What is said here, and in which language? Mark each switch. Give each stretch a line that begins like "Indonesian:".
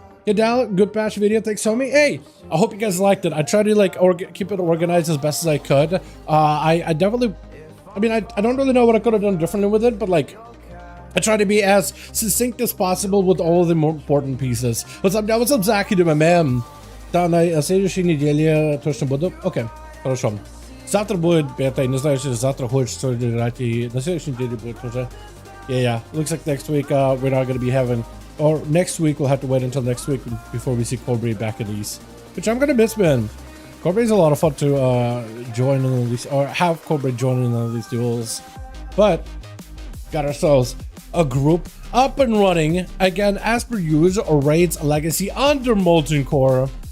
English: Hey Dal, good patch video, thanks homie. Hey, I hope you guys liked it. I tried to like keep it organized as best as I could. I definitely, I mean, I don't really know what I could have done differently with it, but like, I try to be as succinct as possible with all of the more important pieces. What's up, Zach? You do my man.
Russian: Да, на следующей неделе точно буду. Окей, хорошо. Завтра будет бета, не знаю, если завтра хочется играть, и на следующей неделе будет уже.
English: Yeah. Looks like next week we're not going to be having, or next week we'll have to wait until next week before we see Cobra back in these, which I'm going to miss, man. Cobra is a lot of fun to join in these, or have Cobra join in all these duels. But got ourselves a group up and running again as per usual, or raids legacy under Molten Core.